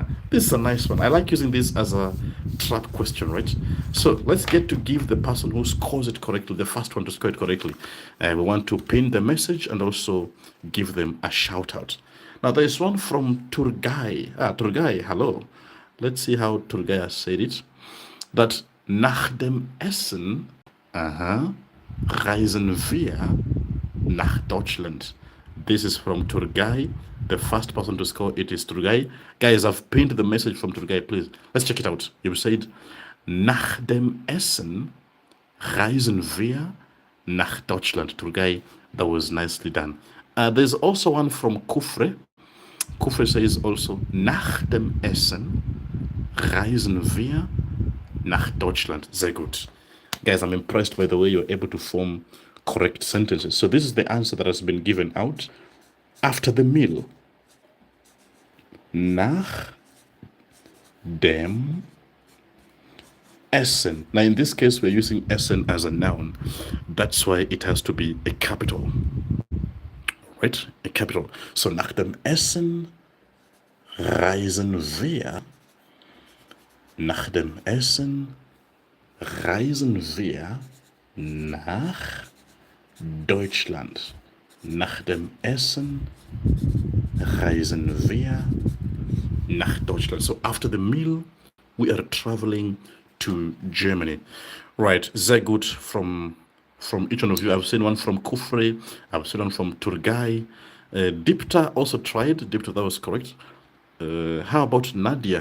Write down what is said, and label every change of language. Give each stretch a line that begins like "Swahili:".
English: This is a nice one. I like using this as a trap question, right? So let's get to give the person who scores it correctly, the first one to score it correctly. We want to pin the message and also give them a shout out. Now there's one from Turgay. Turgay, hello. Let's see how Turgay has said it. That
German: nach dem Essen, reisen wir nach Deutschland.
English: This is from Turgay. The first person to score it is Turgay. Guys, I've pinned the message from Turgay. Please, let's check it out. You said,
German: nach dem Essen reisen wir nach Deutschland.
English: Turgay, that was nicely done. There's also one from Kufre.
German: Kufre
English: says also,
German: nach dem Essen reisen wir nach Deutschland. Sehr gut.
English: Guys, I'm impressed by the way you're able to form correct sentences. So this is the answer that has been given out. After the meal.
German: Nach dem Essen.
English: Now in this case, we're using Essen as a noun. That's why it has to be a capital. Right? A capital.
German: So nach dem Essen reisen wir. Nach dem Essen reisen wir nach Deutschland. Nach dem Essen reisen wir nach Deutschland.
English: So after the meal, we are traveling to Germany. Right,
German: sehr gut
English: from each one of you. I've seen one from Kufre, I've seen one from Turgay. Dipta also tried. Dipta, that was correct. How about Nadia?